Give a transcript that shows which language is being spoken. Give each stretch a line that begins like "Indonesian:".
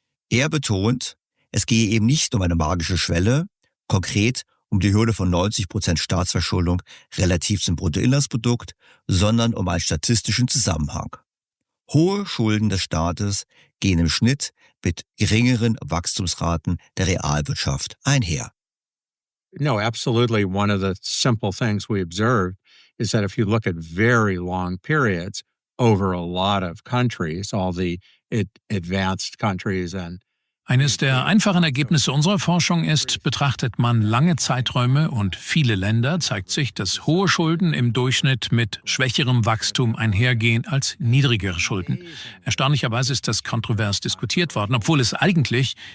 German: Er betont, es gehe eben nicht um eine magische Schwelle, konkret um die Hürde von 90% Staatsverschuldung relativ zum Bruttoinlandsprodukt, sondern um einen statistischen Zusammenhang. Hohe Schulden des Staates gehen im Schnitt mit geringeren Wachstumsraten der Realwirtschaft einher.
English: No, absolutely. One of the simple things we observed is that if you look at very long periods over a lot of countries, all the advanced countries and
German: Eines der einfachen Ergebnisse unserer Forschung ist, betrachtet man lange Zeiträume und viele Länder, zeigt sich, dass hohe Schulden im Durchschnitt mit schwächerem Wachstum einhergehen als niedrigere Schulden. Erstaunlicherweise ist das kontrovers diskutiert worden, obwohl es eigentlich